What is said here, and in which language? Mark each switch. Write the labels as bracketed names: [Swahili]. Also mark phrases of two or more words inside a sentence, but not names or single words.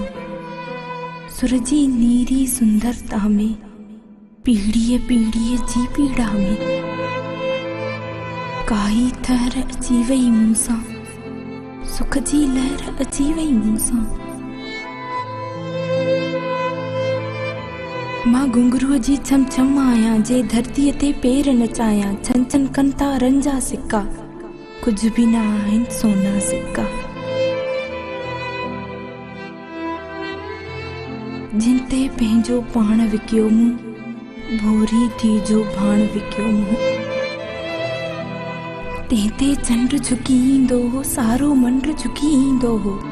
[Sindhi] सुर जी नीरी सुंदरता में पीढ़ीअ जी पीड़ा में काई थर अची वई मूंसां, सुख जी लहर अची वई मूंसां। मां घुंघरूअ जी छम छम आया जे धरतीअ ते पेर नचाया। छन छन कंता रंजा सिक्का कुछ भी ना आहिन सोना सिक्का। जिन ते पंहिंजो पाण विकियो मूं भोरी थी जो भाण विकियो मूं। तंहिंते चंड झुकी ईंदो हो सारो मंड झुकी ईंदो हो।